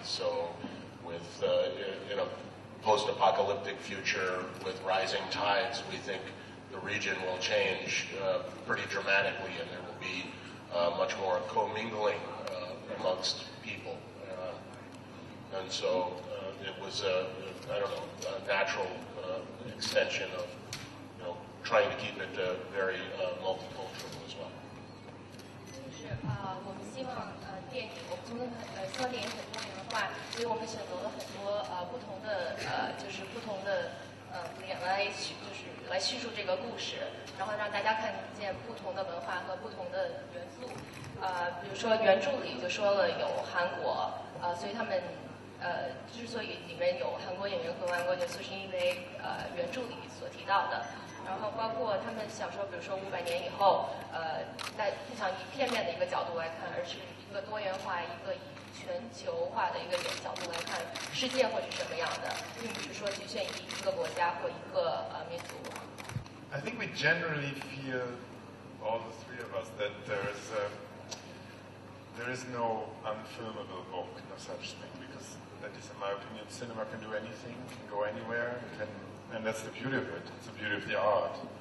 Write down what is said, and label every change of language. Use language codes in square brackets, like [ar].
[en] So, with in a post-apocalyptic future with rising tides, we think the region will change pretty dramatically, and there will be much more commingling amongst people. And so it was a natural extension of trying to keep it very multicultural as well. [zh] 我们希望电影，我们希望电影很多元化，所以我们选择了很多不同的就是不同的点来叙述这个故事，然后让大家看见不同的文化和不同的元素。比如说原著里就说了有韩国，所以他们之所以里面有韩国演员和韩国元素，是因为原著里所提到的。然后包括他们想说，比如说500年以后，在不想以片面的一个角度来看，而是一个多元化、一个以全球化的一个角度来看世界会是什么样的，并不是说局限于一个国家或一个民族。 [en] I think we generally feel, all the three of us, that there is no unfilmable book, no such thing, because that is, in my opinion, cinema can do anything, can go anywhere, and that's the beauty of it. It's the beauty of the art.